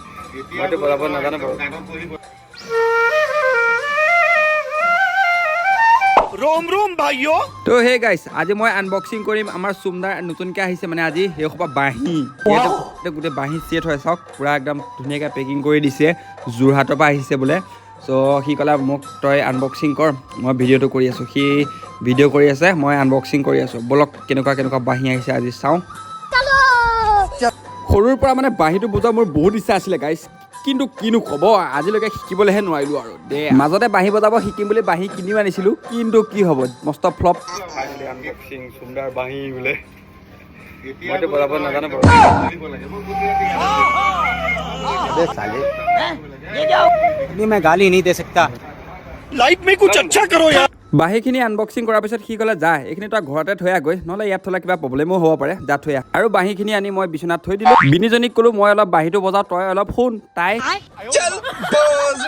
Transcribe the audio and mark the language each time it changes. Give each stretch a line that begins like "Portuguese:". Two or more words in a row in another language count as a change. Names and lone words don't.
Assamese: মইতো বজাব নাজানো বাৰু।
Hindi: रोम रोम भाइयों
Assamese: তো হে গাইছ আজি মই আনবক্সিং কৰিম আমাৰ চুমদাৰ নতুনকৈ আহিছে মানে আজি সেই সোপা বাঁহী গোটেই বাঁহী চেট হয় চাওক পুৰা একদম ধুনীয়াকৈ পেকিং কৰি দিছে যোৰহাটৰ পৰা আহিছে বোলে চ' সি ক'লে মোক তই আনবক্সিং কৰ মই ভিডিঅ'টো কৰি আছোঁ সি ভিডিঅ' কৰি আছে মই আনবক্সিং কৰি আছোঁ ব'লক কেনেকুৱা বাঁহী আহিছে আজি চাওঁ সৰুৰ পৰা মানে বাঁহীটো বজোৱা মোৰ বহুত ইচ্ছা আছিলে গাইছ কিন্তু কিনো ক'ব আজিলৈকে শিকিবলৈহে নোৱাৰিলোঁ আৰু দে মাজতে বাঁহী বজাব শিকিম বুলি বাঁহী কিনিও আনিছিলোঁ কিন্তু কি হ'ব মস্ত ফ্লপ আনবক্সিং চুমদাৰ বাঁহী বোলে মইতো বজাব নাজানো বাৰু
Hindi: अबे साले ये मैं गाली नहीं दे सकता लाइफ में कुछ अच्छा करो यार
Assamese: বাঁহীখিনি আনবক্সিং কৰাৰ পিছত সি ক'লে যা এইখিনি তই ঘৰতে থৈ আহগৈ নহ'লে ইয়াত থ'লে কিবা প্ৰব্লেমো হ'ব পাৰে যা থৈ আহ আৰু বাঁহীখিনি আনি মই বিচনাত থৈ দিলোঁ বিনিজনীক ক'লোঁ মই অলপ বাঁহীটো বজাওঁ তই অলপ শুন তাই